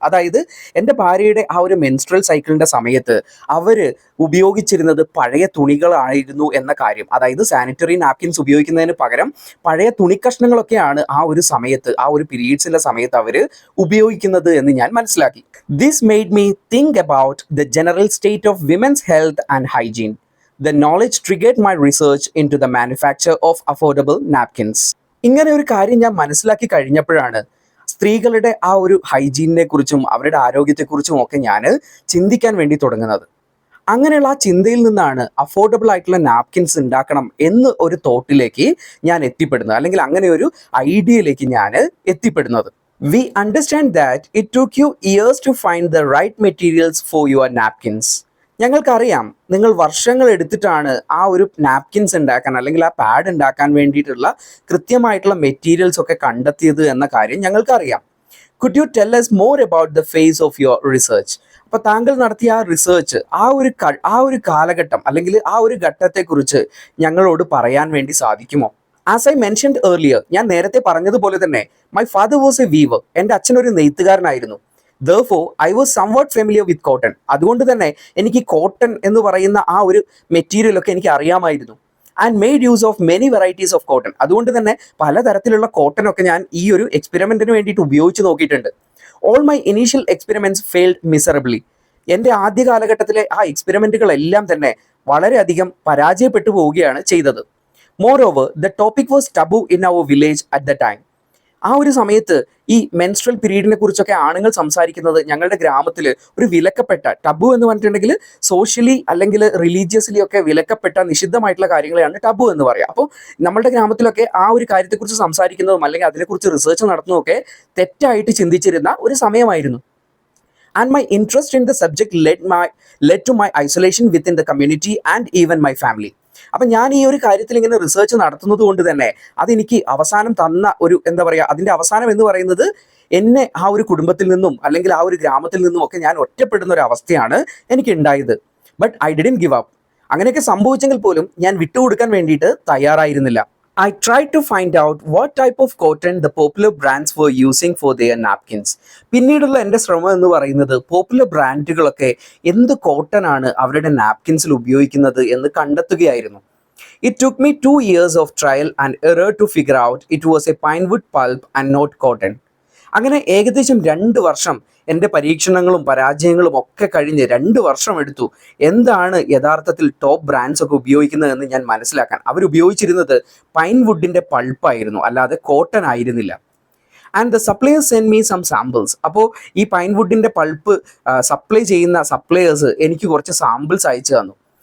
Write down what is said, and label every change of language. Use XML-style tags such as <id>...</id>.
<ml>അതായത് എൻ്റെ ഭാര്യയുടെ ആ ഒരു മെൻസ്ട്രൽ സൈക്കിളിൻ്റെ സമയത്ത് അവർ ഉപയോഗിച്ചിരുന്നത് പഴയ തുണികളായിരുന്നു എന്ന കാര്യം. അതായത് സാനിറ്ററി നാപ്കിൻസ് ഉപയോഗിക്കുന്നതിന് പകരം പഴയ തുണിക്കഷ്ണങ്ങളൊക്കെയാണ് ആ ഒരു സമയത്ത്, ആ ഒരു പീരീഡ്സിൻ്റെ സമയത്ത് അവർ ഉപയോഗിക്കുന്നത് എന്ന് ഞാൻ മനസ്സിലാക്കി.</ml> <en>This made me think about the general state of women's health and hygiene. The knowledge triggered my research into the manufacture of affordable napkins.</en> <ml>ഇങ്ങനെ ഒരു കാര്യം ഞാൻ മനസ്സിലാക്കി കഴിഞ്ഞപ്പോഴാണ് സ്ത്രീകളുടെ ആ ഒരു ഹൈജീനിനെ കുറിച്ചും അവരുടെ ആരോഗ്യത്തെക്കുറിച്ചും ഒക്കെ ഞാൻ ചിന്തിക്കാൻ വേണ്ടി തുടങ്ങുന്നത്. അങ്ങനെയുള്ള ആ ചിന്തയിൽ നിന്നാണ് അഫോർഡബിൾ ആയിട്ടുള്ള നാപ്കിൻസ് ഉണ്ടാക്കണം എന്ന് ഒരു തോട്ടിലേക്ക് ഞാൻ എത്തിപ്പെടുന്നത്, അല്ലെങ്കിൽ അങ്ങനെ ഒരു ഐഡിയയിലേക്ക് ഞാൻ എത്തിപ്പെടുന്നത്.</ml> <en>We understand that it took you years to find the right materials for your napkins.</en> <ml>ഞങ്ങൾക്കറിയാം നിങ്ങൾ വർഷങ്ങൾ എടുത്തിട്ടാണ് ആ ഒരു നാപ്കിൻസ് ഉണ്ടാക്കാൻ, അല്ലെങ്കിൽ ആ പാഡ് ഉണ്ടാക്കാൻ വേണ്ടിയിട്ടുള്ള കൃത്യമായിട്ടുള്ള മെറ്റീരിയൽസ് ഒക്കെ കണ്ടെത്തിയത് എന്ന കാര്യം ഞങ്ങൾക്കറിയാം.</ml> <en>Could you tell us more about the phase of your research?</en> <ml>അപ്പോൾ താങ്കൾ നടത്തിയ ആ റിസർച്ച്, ആ ഒരു കാലഘട്ടം അല്ലെങ്കിൽ ആ ഒരു ഘട്ടത്തെക്കുറിച്ച് ഞങ്ങളോട് പറയാൻ വേണ്ടി സാധിക്കുമോ?</ml> <en>As I mentioned earlier,</en> <ml>ഞാൻ നേരത്തെ പറഞ്ഞതുപോലെ തന്നെ</ml> <en>my father was a weaver.</en> <ml>എൻ്റെ അച്ഛൻ ഒരു നെയ്ത്തുകാരനായിരുന്നു.</ml> <en>Therefore, I was somewhat familiar with cotton.</en> <ml>അതുകൊണ്ട് തന്നെ എനിക്ക് കോട്ടൺ എന്ന് പറയുന്ന ആ ഒരു മെറ്റീരിയലൊക്കെ എനിക്ക് അറിയാമായിരുന്നു.</ml> <en>And made use of many varieties of cotton.</en> <ml>അതുകൊണ്ട് തന്നെ പലതരത്തിലുള്ള കോട്ടനൊക്കെ ഞാൻ ഈ ഒരു എക്സ്പെരിമെൻറ്റിന് വേണ്ടിയിട്ട് ഉപയോഗിച്ച് നോക്കിയിട്ടുണ്ട്.</ml> <en>All my initial experiments failed miserably.</en> <ml>എൻ്റെ ആദ്യ കാലഘട്ടത്തിലെ ആ എക്സ്പെരിമെൻറ്റുകളെല്ലാം തന്നെ വളരെയധികം പരാജയപ്പെട്ടു പോവുകയാണ് ചെയ്തത്.</ml> <en>Moreover the topic was taboo in our village at the time.</en> <ml>ആ ഒരു സമയത്ത് ഈ മെൻസ്ട്രൽ പീരീഡിനെ കുറിച്ചൊക്കെ ആണുങ്ങൾ സംസാരിക്കുന്നത് ഞങ്ങളുടെ ഗ്രാമത്തിൽ ഒരു വിലക്കപ്പെട്ട, ടബു എന്ന് പറഞ്ഞിട്ടുണ്ടെങ്കിൽ സോഷ്യലി അല്ലെങ്കിൽ റിലീജിയസ്ലി ഒക്കെ വിലക്കപ്പെട്ട നിഷിദ്ധമായിട്ടുള്ള കാര്യങ്ങളെയാണ് ടബു എന്ന് പറയുക. അപ്പോൾ നമ്മുടെ ഗ്രാമത്തിലൊക്കെ ആ ഒരു കാര്യത്തെക്കുറിച്ച് സംസാരിക്കുന്നതും അല്ലെങ്കിൽ അതിനെക്കുറിച്ച് റിസർച്ച് നടത്തുന്നതൊക്കെ തെറ്റായിട്ട് ചിന്തിച്ചിരുന്ന ഒരു സമയമായിരുന്നു.</ml> <en>And my interest in the subject led to my isolation within the community and even my family.</en> <ml>അപ്പം ഞാൻ ഈ ഒരു കാര്യത്തിൽ ഇങ്ങനെ റിസർച്ച് നടത്തുന്നത് കൊണ്ട് തന്നെ അതെനിക്ക് അവസാനം തന്ന ഒരു എന്താ പറയുക, അതിൻ്റെ അവസാനം എന്ന് പറയുന്നത് എന്നെ ആ ഒരു കുടുംബത്തിൽ നിന്നും അല്ലെങ്കിൽ ആ ഒരു ഗ്രാമത്തിൽ നിന്നും ഒക്കെ ഞാൻ ഒറ്റപ്പെടുന്ന ഒരു അവസ്ഥയാണ് എനിക്ക് ഉണ്ടായത്.</ml> <en>But I didn't give up.</en> <ml>അങ്ങനെയൊക്കെ സംഭവിച്ചെങ്കിൽ പോലും ഞാൻ വിട്ടുകൊടുക്കാൻ വേണ്ടിയിട്ട് തയ്യാറായിരുന്നില്ല.</ml> <en>I tried to find out what type of cotton the popular brands were using for their napkins.</en> <ml>പിന്നീടുള്ള എൻ്റെ ശ്രമം എന്ന് പറയുന്നത് പോപ്പുലർ ബ്രാൻഡുകളൊക്കെ എന്ത് കോട്ടനാണ് അവരുടെ നാപ്കിൻസിൽ ഉപയോഗിക്കുന്നത് എന്ന് കണ്ടെത്തുകയായിരുന്നു.</ml> <en>It took me 2 years of trial and error to figure out it was a pine wood pulp and not cotton.</en> <ml>അങ്ങനെ ഏകദേശം 2 വർഷം എൻ്റെ പരീക്ഷണങ്ങളും പരാജയങ്ങളും ഒക്കെ കഴിഞ്ഞ് 2 വർഷം എടുത്തു എന്താണ് യഥാർത്ഥത്തിൽ ടോപ്പ് ബ്രാൻഡ്സ് ഒക്കെ ഉപയോഗിക്കുന്നതെന്ന് ഞാൻ മനസ്സിലാക്കാൻ. അവരുപയോഗിച്ചിരുന്നത് പൈൻ വുഡിൻ്റെ പൾപ്പായിരുന്നു, അല്ലാതെ കോട്ടൺ ആയിരുന്നില്ല.</ml> <en>And the suppliers send me some samples.</en> <ml>അപ്പോൾ ഈ പൈൻ വുഡിൻ്റെ പൾപ്പ് സപ്ലൈ ചെയ്യുന്ന സപ്ലയേഴ്സ് എനിക്ക് കുറച്ച് സാമ്പിൾസ് അയച്ചു തന്നു.</ml>